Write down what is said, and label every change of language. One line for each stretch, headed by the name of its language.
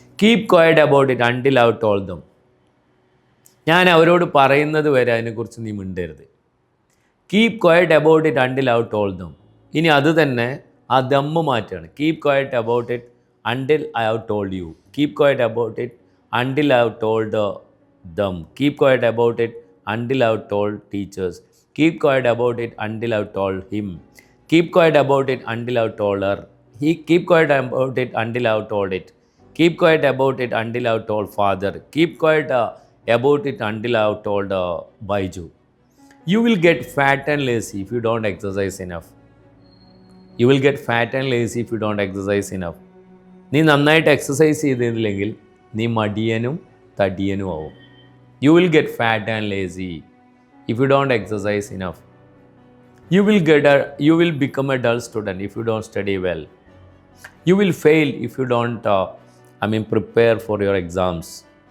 English: Keep quiet about it until I told them.
Malayalam: ഞാൻ അവരോട് പറയുന്നത് വരെ അതിനെക്കുറിച്ച് നീ മിണ്ടരുത്.
English: Keep quiet about it until I told them.
Malayalam: ഇനി അത് തന്നെ ആ ദമ്മ് മാറ്റുകയാണ്.
English: Keep quiet about it until I have told you. Keep quiet about it until I have told them. Keep quiet about it until I've told teachers. Keep quiet about it until I've told him. Keep quiet about it until I've told her. Keep quiet about it until I've told it. Keep quiet about it until I've told father. Keep quiet about it until I've told Baiju. You will get fat and lazy if you don't exercise enough. You will get fat and lazy if you don't exercise enough.
Malayalam: നീ നന്നായിട്ട് exercise ചെയ്തില്ലെങ്കിൽ നീ മടിയനും തടിയനും ആവും.
English: You will get fat and lazy if you don't exercise enough. You will become a dull student if you don't study well. You will fail if you don't prepare for your exams.